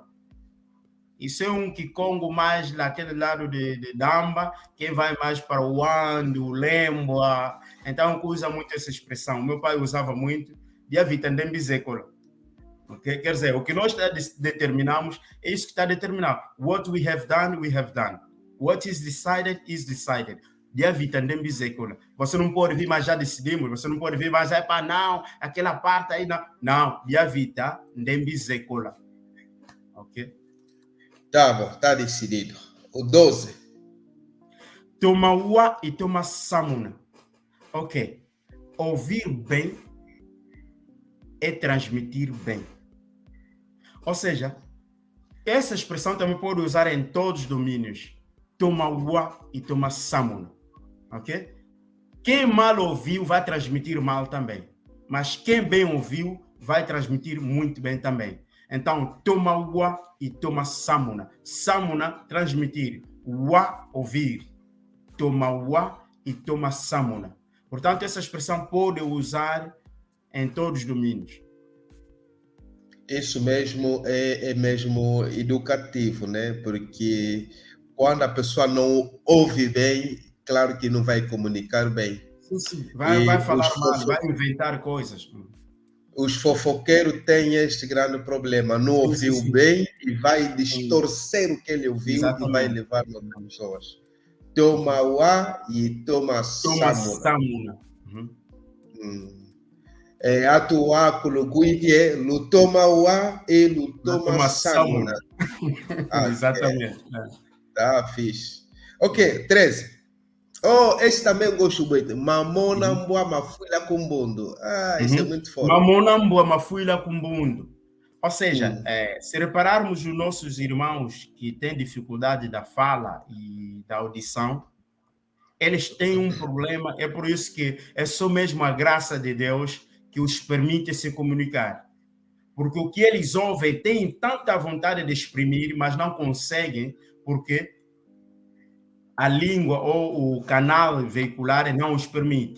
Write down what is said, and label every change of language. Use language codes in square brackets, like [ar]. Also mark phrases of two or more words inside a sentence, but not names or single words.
[pt] Isso é um Kikongo mais naquele lado de Damba, quem vai mais para o Wando, o Lembwa. Então, usa muito essa expressão. Meu pai usava muito. [kg] Diavita Ndembi Zekola. [pt] Okay? Quer dizer, o que nós determinamos é isso que está determinado. [en] What we have done, we have done. What is decided, is decided. [kg] Diavita Ndembi Zekola. [pt] Você não pode vir, mas já decidimos. Você não pode vir, mas não, aquela parte aí não. [kg] Não, Diavita Ndembi Zekola. [pt] Tá bom, tá decidido. O 12. [kg] Toma ua e toma samuna. [pt] Ok. Ouvir bem é transmitir bem. Ou seja, essa expressão também pode usar em todos os domínios. [kg] Toma ua e toma samuna. Ok? [pt] Quem mal ouviu vai transmitir mal também. Mas quem bem ouviu vai transmitir muito bem também. [kg] Então, toma ua e toma samuna. Samuna, [pt] transmitir. [kg] Ua, ouvir. Toma ua e toma samuna. [pt] Portanto, essa expressão pode usar em todos os domínios. Isso mesmo é mesmo educativo, né? Porque quando a pessoa não ouve bem, claro que não vai comunicar bem. Sim, sim. E Vai falar mal, vai inventar coisas. os fofoqueiros têm este grande problema, não Sim, sim, ouviu sim. bem e vai Sim. distorcer o que ele ouviu e vai Exatamente. levar outras pessoas. [kg] Toma ua e toma Toma samuna. samuna. Atua kuluguidie, lutoma ua e lutoma Toma samuna. samuna. [pt] Exatamente. Tá, fixe. Ok, 13. Oh, esse também eu gosto muito. [kg] Mamona mbua mafuila kumbundo. [pt] Ah, isso é muito forte. [kg] Mamona mbua mafuila kumbundo. [pt] Ou seja, se repararmos os nossos irmãos que têm dificuldade da fala e da audição, eles têm um problema, é por isso que é só mesmo a graça de Deus que os permite se comunicar. Porque o que eles ouvem têm tanta vontade de exprimir, mas não conseguem, porque a língua ou o canal veicular não os permite.